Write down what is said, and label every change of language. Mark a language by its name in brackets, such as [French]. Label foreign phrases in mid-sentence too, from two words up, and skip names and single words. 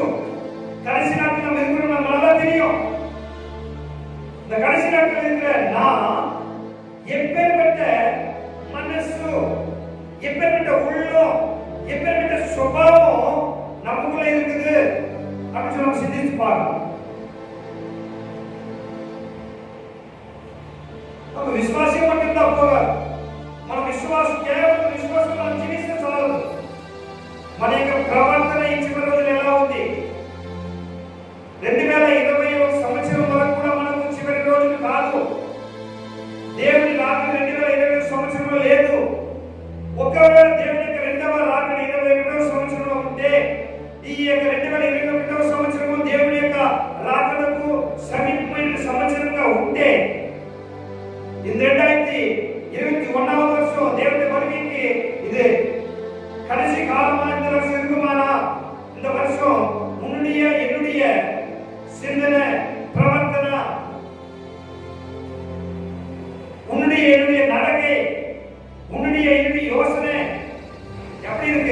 [Tamil] கடைசி நாட்கள் நம்ம இருக்கிறோம் நமக்கு நல்லா தெரியும். இந்த கடைசி நாட்கள் இருக்கிற நான் எப்பேற்பட்ட மனசு, எப்பேற்பட்ட உள்ளம், எப்பேற்பட்ட சுபாவம் நமக்குள்ள இருக்குது அப்படின்னு நம்ம சிந்திச்சு யோசிப்பாங்க. நம்ம விசுவாசியம் மட்டும்தான் போகாது. [Telugu] మన విశ్వాసం కేవలం విశ్వాసంలో జీవిస్తే చాలదు. మన యొక్క ప్రవర్తన ఈ చివరి రోజులు ఎలా ఉంది? 2021 సంవత్సరం వరకు కూడా మనకు చివరి రోజులు కాదు. దేవుని రాకడ 2021 సంవత్సరంలో లేదు. ఒకవేళ దేవుని యొక్క రెండవ రాకడ 2021 సంవత్సరంలో ఉంటే ఈ యొక్క 2021 సంవత్సరము దేవుని యొక్క రాకడకు సమీపమైన సంవత్సరంగా ఉంటే [Tamil] இந்த 2021వ வருஷம் தேவனுடைய வருகைக்கு இது கடைசி காலமா இந்த வருஷம் இருக்குமானா இந்த வருஷம் உன்னுடைய என்னுடைய சிந்தனை பிரவர்த்தனை உன்னுடைய என்னுடைய நடக்கை உன்னுடைய என்னுடைய யோசனை எப்படி இருக்கு?